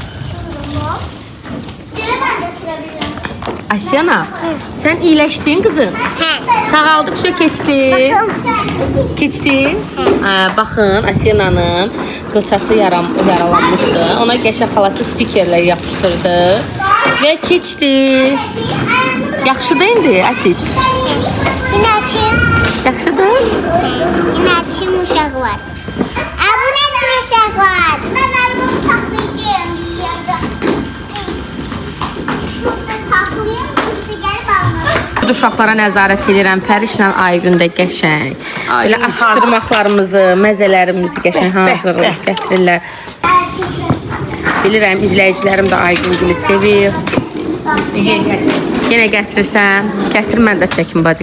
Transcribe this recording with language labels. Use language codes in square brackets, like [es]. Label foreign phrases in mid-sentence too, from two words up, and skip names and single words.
[az] Asyana, sən iyiləşdin qızım. Sağaldıqca keçdi. Keçdi. Baxın, Asyana'nın qılçası yaralanmışdı. Ona Qəşə xalası stikerlər yapışdırdı və keçdi. Yaxşıdır indi, Asiş. [tr] Yine açayım. [az] Yaxşıdır? [tr] Yine açayım uşak var. Bu nedir uşak var? Ben bunu saklayacağım bir yerde. Şurada saklayayım. Kimse gelip almaz. [az] Uşaqlara nəzarət edirəm. Pərişlə Aygündə qəşəng. Belə atışdırmaqlarımızı, məzələrimizi qəşəng hazırlayıb gətirirlər. Bilirəm, izləyicilərim də Aygüngülü sevir. Yenə gətirirsən. Gətir, mən də çəkim bacı.